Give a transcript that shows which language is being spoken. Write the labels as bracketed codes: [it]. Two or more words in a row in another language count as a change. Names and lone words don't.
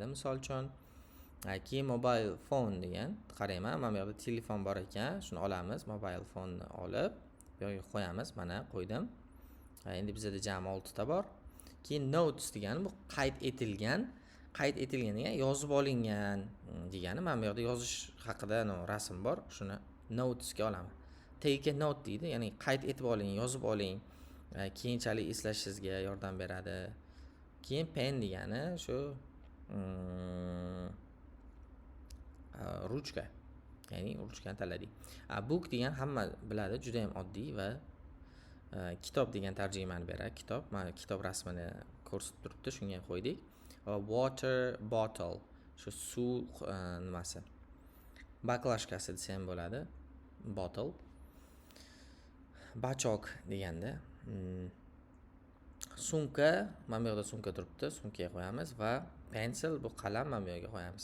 [uz] Misol uchun, keyin [en] mobile phone [uz] degan, qarayman, mana bu yoqda telefon bor ekan, shuni olamiz, [en] mobile phone'ni [uz] olib, bu yoqqa qo'yamiz. Mana qo'ydim. Endi bizda jami 6 ta bor. Keyin notes degani bu qayd etilgan degan yozib olingan degani. Mana bu yoqda yozish haqida rasm bor. Shuni notesga olaman. [en] Take a note [uz] deydi, ya'ni qayd etib oling, yozib oling. Keyinchalik eslashingizga yordam beradi. Keyin pen degani shu ruchka. Ya'ni ruchkani tanladik. Book degan hamma biladi, juda ham oddiy va kitob degan tarjimani beradi. Kitob, mana kitob rasmini ko'rsatib turibdi, shunga qo'ydik. [en] Water bottle, [uz] shu suv nimasi. Baklashkasi desa ham bo'ladi. Bottle. Bachok deganda sumka, mana bu yoqda sumka turibdi, sumkaga qo'yamiz va pencil, bu qalam, mana bu yoqga qo'yamiz.